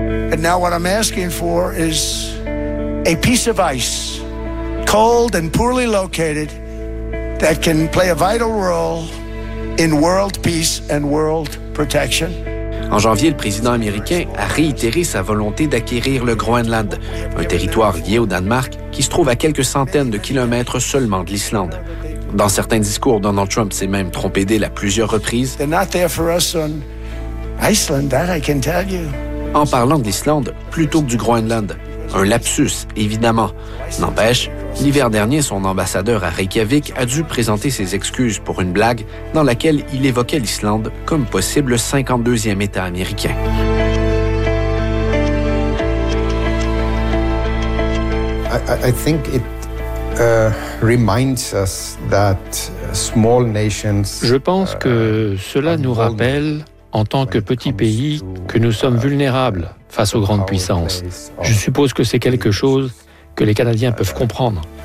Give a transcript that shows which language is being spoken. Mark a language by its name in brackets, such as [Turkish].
[English] And now what I'm asking for is a piece of ice, cold and poorly located, that can play a vital role in world peace and world protection. [French] En janvier, le président américain a réitéré sa volonté d'acquérir le Groenland, un territoire lié au Danemark qui se trouve à quelques centaines de kilomètres seulement de l'Islande. Dans certains discours, Donald Trump s'est même trompé d'île à plusieurs reprises. [English] They're not there for us on Iceland, that I can tell you. [French] En parlant de l'Islande plutôt que du Groenland. Un lapsus, évidemment. N'empêche, l'hiver dernier, son ambassadeur à Reykjavik a dû présenter ses excuses pour une blague dans laquelle il évoquait l'Islande comme possible 52e État américain. [English] I think it reminds us that small nations. [French] Je pense que cela nous rappelle, en tant que petit pays, que nous sommes vulnérables face aux grandes puissances. Je suppose que c'est quelque chose que les Canadiens peuvent comprendre.